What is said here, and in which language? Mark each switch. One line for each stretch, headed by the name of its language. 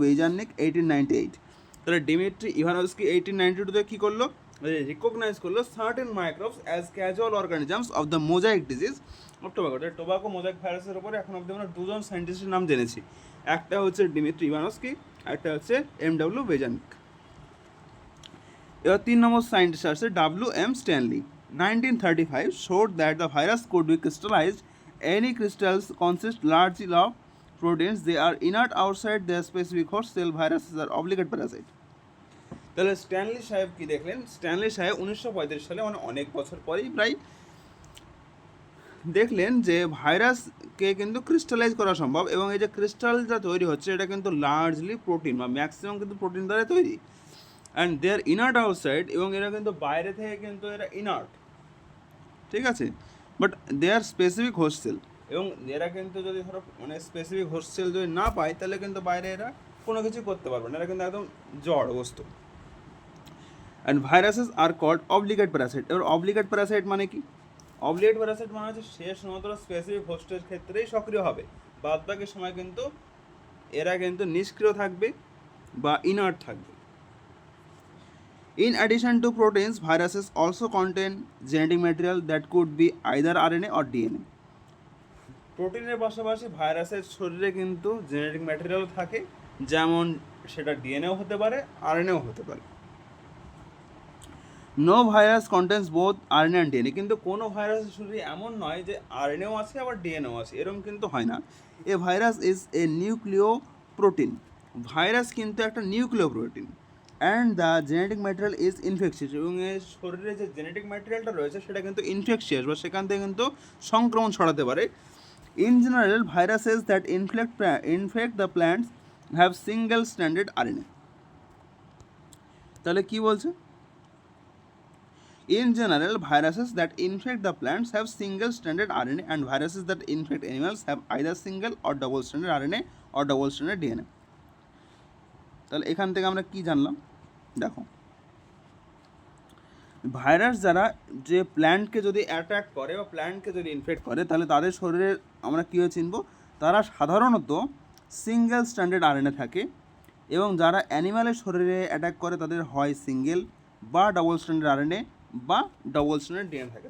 English: Beijerinck 1898।
Bangla: তাহলে ডিমিত্রি ইভানস্কি 1892-তে কী করলো,
English: Recognise করলো certain microbes as casual organisms of the mosaic disease of tobacco.
Bangla: Tobacco mosaic ভাইরাসের উপরে এখন অব্দি আমরা দুজন সায়েন্টিস্টের নাম জেনেছি, একটা হচ্ছে ডিমিত্রি ইভানস্কি, একটা হচ্ছে এম.ডাব্লিউ. ওয়েজারনিক। এবার 3 নম্বর সায়েন্টিস্ট আছে W.M. Stanley.
English: 1935 showed that the virus could be crystallized. Any crystals consist largely of proteins. They are inert outside their specific host cell. Viruses are obligate parasite.
Bangla: তাহলে স্ট্যানলি সাহেব কি দেখলেন, স্ট্যানলি সাহেব 1935 সালে মানে অনেক বছর পরেই প্রায় দেখলেন যে ভাইরাসকে কিন্তু ক্রিস্টালাইজ করা সম্ভব, এবং এই যে ক্রিস্টাল যা তৈরি হচ্ছে এটা কিন্তু লার্জলি প্রোটিন বা ম্যাক্সিমাম কিন্তু প্রোটিন দ্বারা তৈরি।
English: and they are inert outside,
Bangla: এবং এরা কিন্তু বাইরে থেকে কিন্তু এরা ইনার্ট, ঠিক আছে,
English: but they are specific host cell,
Bangla: এবং এরা কিন্তু যদি ধরো মানে স্পেসিফিক হোস্ট সেল যদি না পায় তাহলে কিন্তু বাইরে এরা কোনো কিছু করতে পারবে না, এরা কিন্তু একদম জড় বস্তু।
English: And viruses are called obligate parasite.
Bangla: এবার অবলিগেট প্যারাসাইট মানে কি? অবলিগেট প্যারাসাইট মানে হচ্ছে সে শুধুমাত্র স্পেসিফিক হোস্টের ক্ষেত্রেই সক্রিয় হবে, বাদ বাকি সময় কিন্তু এরা কিন্তু নিষ্ক্রিয় থাকবে বা ইনার্ট থাকবে।
English: In addition to proteins, viruses also contain genetic material that could be either RNA or DNA.
Bangla: প্রোটিনের পাশাপাশি ভাইরাসের শরীরে কিন্তু জেনেটিক ম্যাটেরিয়াল থাকে, যেমন সেটা ডিএনএও হতে পারে, আরএনএও হতে পারে।
English: No virus contains both RNA and DNA.
Bangla: কিন্তু কোনো ভাইরাসের শরীরে এমন নয় যে আরএনএও আছে আবার ডিএনএও আছে, এরকম কিন্তু হয় না।
English: A virus is a নিউক্লিও protein.
Bangla: Virus কিন্তু একটা নিউক্লিও protein.
English: and the genetic material is infectious,
Bangla: এবং এর শরীরে যে জেনেটিক ম্যাটেরিয়ালটা রয়েছে সেটা কিন্তু ইনফেকশিয়াস বা সেখান থেকে কিন্তু সংক্রমণ ছড়াতে পারে।
English: In general viruses that infect the plants have single standard RNA.
Bangla: তাহলে কি বলছে?
English: In general, viruses that infect the plants have single-stranded RNA, and viruses that infect animals have either single or double-stranded RNA or double-stranded DNA.
Bangla: তাহলে এখান থেকে আমরা কি জানলাম? দেখো, ভাইরাস যারা যে প্ল্যান্টকে যদি অ্যাটাক করে বা প্ল্যান্টকে যদি ইনফেক্ট করে তাহলে তাদের শরীরে আমরা কীভাবে চিনব? তারা সাধারণত সিঙ্গেল স্ট্যান্ডার্ড আরএনএ থাকে, এবং যারা অ্যানিম্যালের শরীরে অ্যাটাক করে তাদের হয় সিঙ্গেল বা ডবল স্ট্যান্ডার্ড আরএনএ বা ডবল স্ট্যান্ডার্ড ডিএনএ থাকে।